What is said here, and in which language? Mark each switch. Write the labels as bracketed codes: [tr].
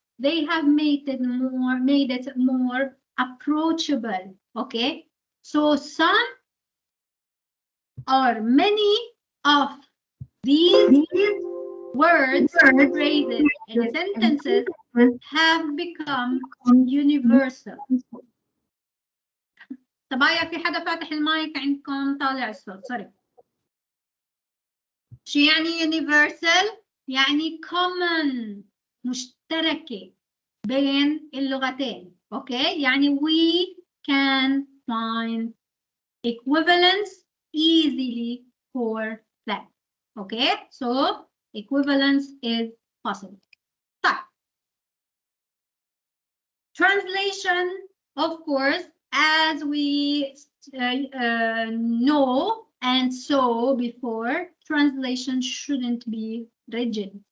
[en] They have made it more approachable. Okay, so some or many of these words, phrases, and sentences have become universal. [ar] طبايا في حدا فاتح المايك عندكم طالع الصوت. [en] Sorry. [ar] شو يعني universal؟ يعني common، مشتركة بين اللغتين. اوكي، يعني [en] we can find equivalence easily for them. Okay, so equivalence is possible. طيب. Translation, of course, as we know and saw before, translation shouldn't be rigid.